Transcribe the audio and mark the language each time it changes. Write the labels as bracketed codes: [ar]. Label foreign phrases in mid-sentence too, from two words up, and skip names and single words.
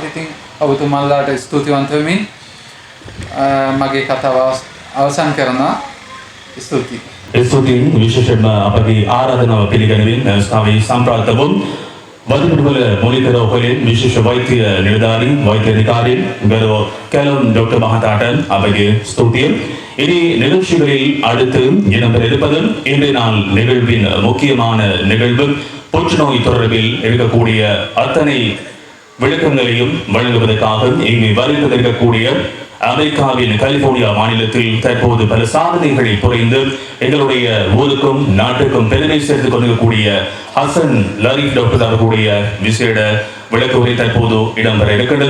[si] ඉතින් ඔබතුමාලාට ස්තුතිවන්ත වෙමින් මගේ කතාව අවසන් කරනවා. ස්තුතියි. ස්තුතියි. විශේෂයෙන්ම අපගේ ආරාධනාව පිළිගැනීමෙන් ස්ථාවී සම්ප්‍රාප්තවුන් වදිනවල මූලික රෝහලෙන් විශේෂ වෛද්‍ය නිලධාරී වෛද්‍ය අධිකාරී ගරු කැලොන් [ta] டாக்டர் மகதாட்டன் அவர்கள் ஸ்துதியும். இனி நிகழ்ச்சிகளில் அடுத்து இடம்பெற இருப்பது இன்றைய நாள் நிகழ்வின் முக்கியமான நிகழ்வு புற்றுநோய் தொடர்பில் இருக்கக்கூடிய அத்தனை விளக்கங்களையும் வழங்குவதற்காக இங்கு வருகின்றிருக்கக்கூடிய அமெரிக்காவின் கலிபோர்னியா மாநிலத்தில் தற்போது பல சாதனைகளை புரிந்து எங்களுடைய ஊருக்கும் நாட்டுக்கும் பெருமை சேர்த்துக் கொண்டிருக்கக்கூடிய ஹசன் லரீப் டாக்டர் அவர்களுடைய விசேட விளக்குரை தற்போது இடம்பெற இருக்கின்றது.